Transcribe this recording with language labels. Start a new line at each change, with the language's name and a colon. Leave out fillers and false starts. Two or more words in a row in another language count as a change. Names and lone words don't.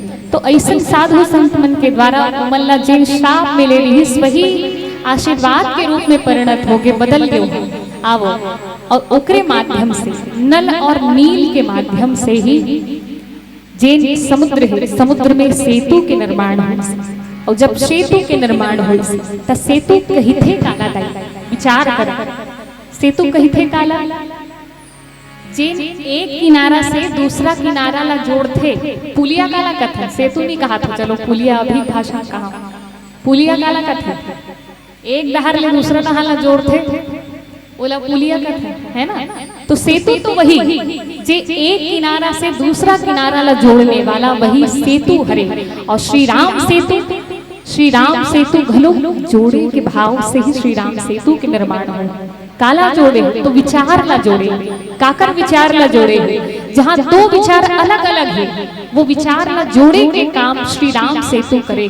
Chhattisgarhi: तो ऐसे साधु संत मन के द्वारा मन ला जिन श्राप मिले रही वही आशीर्वाद के रूप में परिणत हो गए बदल गए आवो और ओकरे माध्यम से नल और नील के माध्यम से ही जिन समुद्र है समुद्र में सेतु के निर्माण हुए और जब सेतु के निर्माण हुई तो सेतु कही थे काला दाई विचार कर सेतु कही थे काला जिन एक किनारा से दूसरा किनारा ला जोड़ थे पुलिया काला कथा सेतु नहीं कहा था चलो पुलिया अभी भाषा कहा पुलिया काला कथा एक दहार ले दूसरा दहार ला जोड़ते ओला पुलिया का है ना। तो सेतु तो वही जे एक किनारा से दूसरा किनारा ला जोड़ने वाला वही सेतु हरे। और श्री राम सेतु घलो जोड़े के भाव से ही श्री राम सेतु के निर्माण हो। काला जोड़े तो विचार ला जोड़े, काकर विचार ला जोड़े, जहाँ दो विचार अलग अलग है वो विचार ला जोड़े के काम श्री राम सेतु करे।